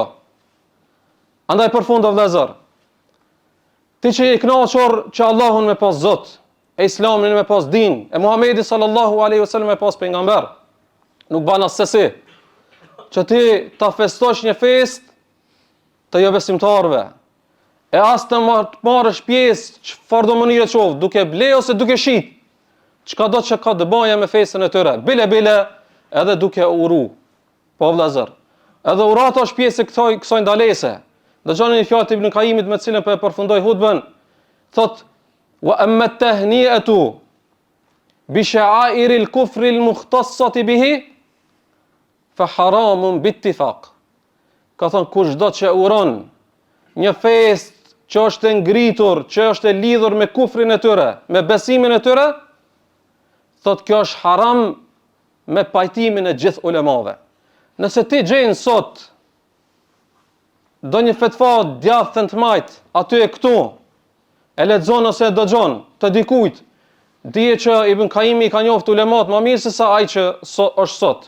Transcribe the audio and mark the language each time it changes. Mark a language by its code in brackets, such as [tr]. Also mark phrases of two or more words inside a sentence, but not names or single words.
[sq] Andaj përfund o vëllezër, ti që i kënaqur që Allahun me pas Zot, e Islamin me pas din, e Muhamedit [ar] صلى الله عليه وسلم [sq] me pas pejgamber, nuk ban asesi që ti ta festosh një fest të jo besimtarëve, e as të marrësh pjesë çfarë do mënyrë qoftë, duke ble ose duke shit, çka do që ka të bëjë me festën e tyre, bile edhe duke uru. Po vëllazër, edhe urata është pjesë e kësaj ndalese. Dëgjoni një fjalë të Ibn Qayyimit me cilën po e përfundoj hutbën, thot [ar] وأما التهنئة بشعائر الكفر المختصة به فحرام بالاتفاق. [sq] Ka thënë kushdo që uron një fest që është ngritur, që është e lidhur me kufrin e tyre, me besimin e tyre, thot kjo është haram me pajtimin e gjithë ulemave. Nëse ti gjen sot do një fetva djathën të majt, aty e këtu, e lexon ose e dëgjon të dikujt, dije që Ibn Qayyimi ka njoftë ulemat më mirë se sa ai që është sot.